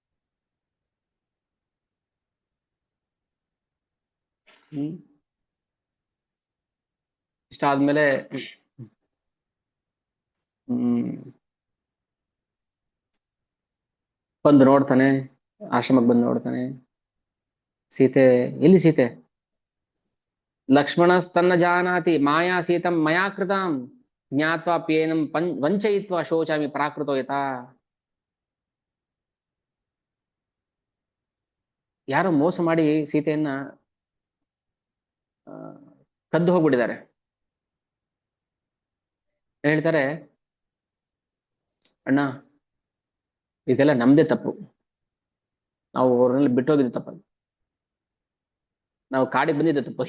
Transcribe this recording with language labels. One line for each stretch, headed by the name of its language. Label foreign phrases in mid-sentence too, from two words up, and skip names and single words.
Kannada: ಇಷ್ಟ ಆದ್ಮೇಲೆ ಬಂದು ನೋಡ್ತಾನೆ, ಆಶ್ರಮಕ್ಕೆ ಬಂದು ನೋಡ್ತಾನೆ. ಸೀತೆ ಎಲ್ಲಿ?
Sanskrit: ಸೀತೆ ಲಕ್ಷ್ಮಣಸ್ತನ್ನ ಜಾನಾತಿ ಮಾಯಾ ಸೀತಂ ಮಯಾ ಕೃತಾಂ ಜ್ಞಾತ್ವಾ ಪ್ಯೇನಂ ವಂಚಯಿತ್ವಾ ಶೋಚಾಮಿ ಪ್ರಾಕೃತೋ ಯಥಾ.
Kannada: ಯಾರೋ ಮೋಸ ಮಾಡಿ ಸೀತೆಯನ್ನ ಕದ್ದು ಹೋಗ್ಬಿಟ್ಟಿದ್ದಾರೆ. ಹೇಳ್ತಾರೆ, ಅಣ್ಣ ಇದೆಲ್ಲ ನಮ್ದೇ ತಪ್ಪು, ನಾವು ಅವ್ರನ್ನೆಲ್ಲ ಬಿಟ್ಟೋಗಿದ್ದು ತಪ್ಪಲ್ಲ, ನಾವು ಕಾಡಿಗೆ ಬಂದಿದ್ದೆ ತಪ್ಪು.